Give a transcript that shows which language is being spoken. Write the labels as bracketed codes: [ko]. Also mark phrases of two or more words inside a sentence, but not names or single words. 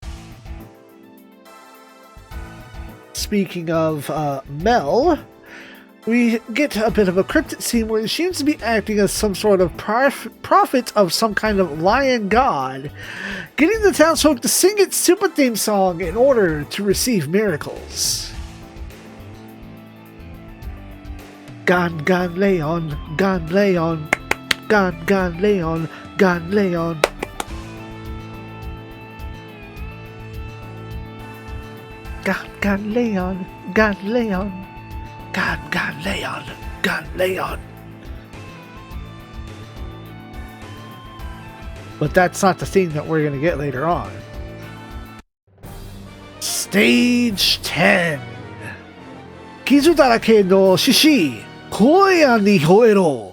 [en] Speaking of Mel, we get a bit of a cryptid scene where he seems to be acting as some sort of prophet of some kind of lion god, getting the townsfolk to sing its Super theme song in order to receive miracles. Gan Leon, Gan Leon, Gan Leon, Gan Leon. Gan Leon, Gan Leon. God, Leon, God, Leon. But that's not the theme that we're going to get later on. Stage 10. [ja] 傷だらけの獅子、荒野に吠えろ.